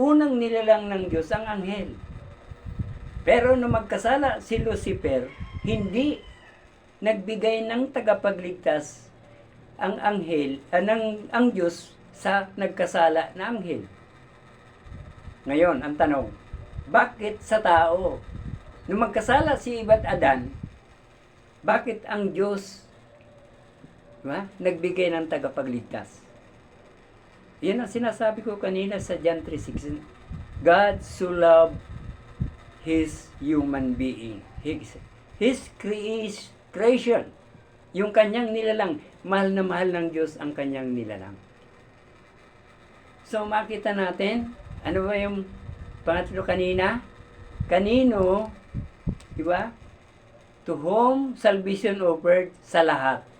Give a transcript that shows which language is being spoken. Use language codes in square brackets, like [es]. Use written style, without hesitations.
[tl] Unang nilalang ng Diyos ang anghel. Pero nung magkasala si Lucifer, hindi nagbigay ng tagapagligtas ang anghel, ang Diyos sa nagkasala na anghel. Ngayon, ang tanong, bakit sa tao? Nung magkasala si Eva at Adan, bakit ang Diyos nagbigay ng tagapagligtas? Yan ang sinasabi ko kanina sa John 3:16. [en] God so loved His human being. His creation. [tl] Yung kanyang nilalang. Mahal na mahal ng Diyos ang kanyang nilalang. So, makita natin, ano ba yung pangatlo kanina? Kanino, di ba? [en] To whom salvation offered [tl] sa lahat.